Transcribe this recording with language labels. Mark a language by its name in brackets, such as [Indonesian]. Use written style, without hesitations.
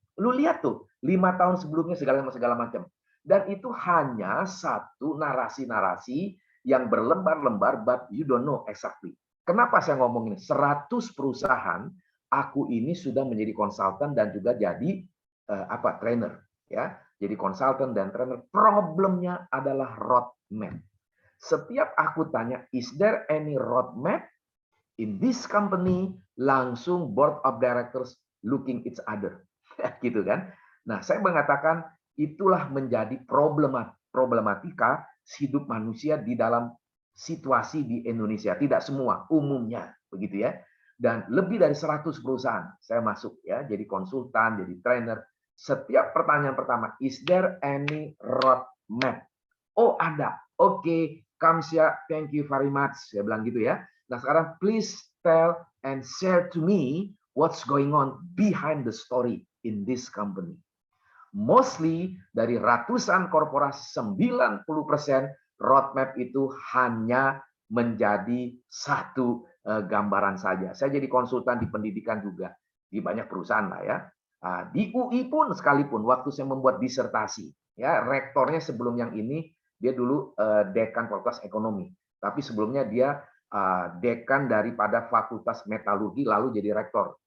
[Indonesian] Lu lihat tuh, 5 tahun sebelumnya segala macam. Dan itu hanya satu narasi-narasi yang berlembar-lembar, [English] but you don't know exactly. [Indonesian] Kenapa saya ngomong ini? 100 perusahaan aku ini sudah menjadi konsultan dan juga jadi trainer ya. Jadi konsultan dan trainer. Problemnya adalah roadmap. Setiap aku tanya, [English] is there any roadmap in this company? Langsung board of directors looking each other. [Indonesian] Gitu kan. Nah, saya mengatakan itulah menjadi problematika hidup manusia di dalam situasi di Indonesia. Tidak semua, umumnya begitu ya. Dan lebih dari 100 perusahaan saya masuk ya, jadi konsultan, jadi trainer. Setiap pertanyaan pertama, [English] is there any roadmap? [Indonesian] Oh, ada. Oke, Kamsya, [English] thank you very much. [Indonesian] Saya bilang gitu ya. Nah, sekarang [English] please tell and share to me what's going on behind the story in this company. [Indonesian] Mostly dari ratusan korporasi 90% roadmap itu hanya menjadi satu gambaran saja. Saya jadi konsultan di pendidikan juga di banyak perusahaan lah ya. Di UI pun sekalipun waktu saya membuat disertasi, ya rektornya sebelum yang ini dia dulu dekan Fakultas Ekonomi, tapi sebelumnya dia dekan daripada Fakultas Metalurgi lalu jadi rektor.